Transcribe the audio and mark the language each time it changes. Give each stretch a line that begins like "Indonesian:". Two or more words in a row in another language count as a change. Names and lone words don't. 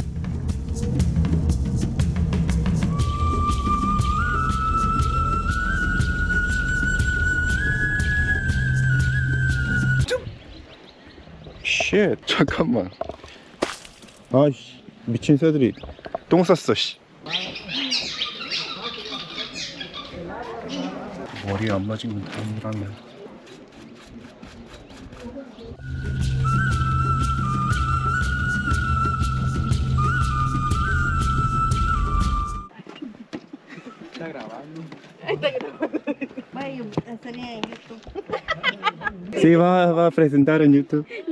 Korean: 쉣, 잠깐만. 아이씨, 미친 새들이 똥 쌌어, 씨. 머리에 안 맞은 건 다행이라면.
Spanish: Vaya, estaría en YouTube. Sí, va a presentar en YouTube.